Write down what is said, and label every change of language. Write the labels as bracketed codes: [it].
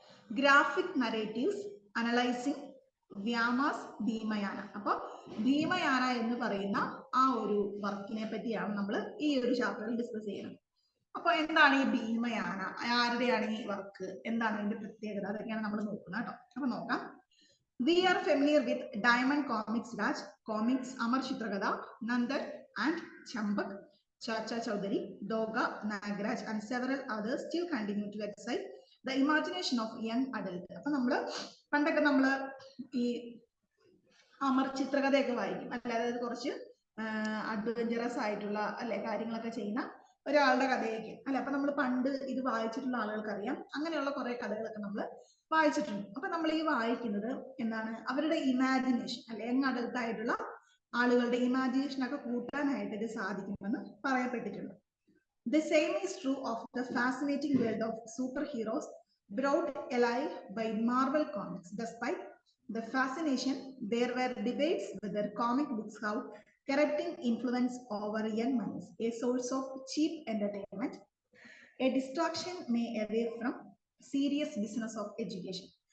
[en] Graphic narratives analysing വ്യാമാസ് ഭീമയാന. [ml] അപ്പൊ ഭീമയാന എന്ന് പറയുന്ന ആ ഒരു വർക്കിനെ പറ്റിയാണ് നമ്മൾ ഈ ഒരു ചാപ്റ്ററിൽ ഡിസ്കസ് ചെയ്യുന്നത്. അപ്പൊ എന്താണ് ഈ ഭീമയാന, ആരുടെയാണ് ഈ വർക്ക്, എന്താണ് ഇതിന്റെ പ്രത്യേകത, അതൊക്കെയാണ് നമ്മൾ നോക്കുന്നത് കേട്ടോ. അപ്പൊ നോക്കാം. [en] We are familiar with Diamond Comics Raj, Comics Amar Chitragatha, Nandan and Champak, Chacha Chaudhary, Doga, Nagraj and several others still continue to excite the imagination of young adult. [ml] അപ്പൊ നമ്മള് പണ്ടൊക്കെ നമ്മള് ഈ അമർ ചിത്രകഥയൊക്കെ വായിക്കും അല്ലെ, അതായത് കുറച്ച് അഡ്വഞ്ചറസ് ആയിട്ടുള്ള അല്ലെ കാര്യങ്ങളൊക്കെ ചെയ്യുന്ന ഒരാളുടെ കഥയൊക്കെ അല്ലെ. അപ്പൊ നമ്മൾ പണ്ട് ഇത് വായിച്ചിട്ടുള്ള ആളുകൾക്ക് അറിയാം, അങ്ങനെയുള്ള കുറെ കഥകളൊക്കെ നമ്മൾ വായിച്ചിട്ടുണ്ട്. അപ്പൊ നമ്മൾ ഈ വായിക്കുന്നത് എന്താണ്, അവരുടെ ഇമാജിനേഷൻ അല്ലെ, യങ് അഡൽട്ട് ആയിട്ടുള്ള ആളുകളുടെ ഇമാജിനേഷൻ ഒക്കെ കൂട്ടാനായിട്ട് ഇത് സാധിക്കുമെന്ന് പറയപ്പെട്ടിട്ടുണ്ട്. [en] The same is true of the fascinating world of superheroes brought alive by Marvel Comics. Despite the fascination, there were debates whether comic books have corrupting influence over young minds, a source of cheap entertainment, a distraction may away from serious business of education.